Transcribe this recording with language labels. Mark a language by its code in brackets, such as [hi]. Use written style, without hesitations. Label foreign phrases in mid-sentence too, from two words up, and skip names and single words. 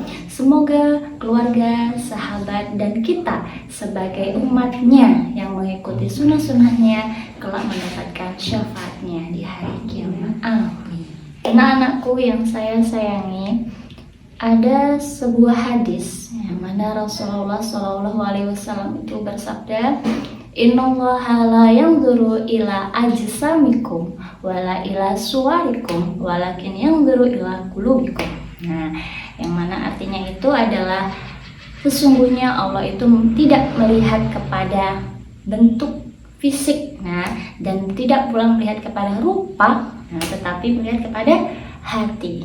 [id] Semoga keluarga, sahabat, dan kita sebagai umatnya yang mengikuti sunnah-sunnahnya kelak mendapatkan syafaatnya di hari kiamat. Amin. Anak-anakku yang saya sayangi, ada sebuah hadis yang mana Rasulullah SAW itu bersabda, [ar] إن الله لا ينظر إلى أجسامكم ولا إلى صوركم ولكن ينظر إلى قلوبكم. [id] Nah, yang mana artinya itu adalah sesungguhnya Allah itu tidak melihat kepada bentuk fisik, dan tidak pula melihat kepada rupa, tetapi melihat kepada hati.